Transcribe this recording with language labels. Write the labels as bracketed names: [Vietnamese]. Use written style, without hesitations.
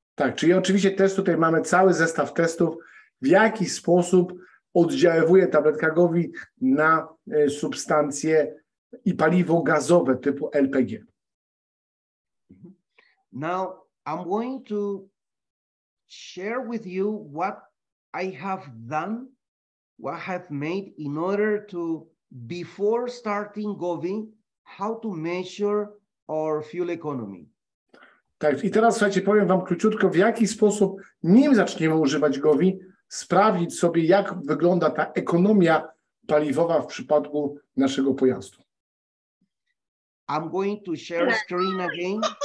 [Polish] Tak, czyli oczywiście też tutaj mamy cały zestaw testów, w jaki sposób oddziaływuje tabletka GOVI na substancje i paliwo gazowe typu LPG. [English] Now, I'm going to share with you what I have done, what I have made in order to, before starting GOVI, how to measure our fuel economy. [Polish] Tak, i teraz słuchajcie, powiem wam króciutko, w jaki sposób, nim zaczniemy używać GOVI, sprawdzić sobie, jak wygląda ta ekonomia paliwowa w przypadku naszego pojazdu. [English] I'm going to share screen again.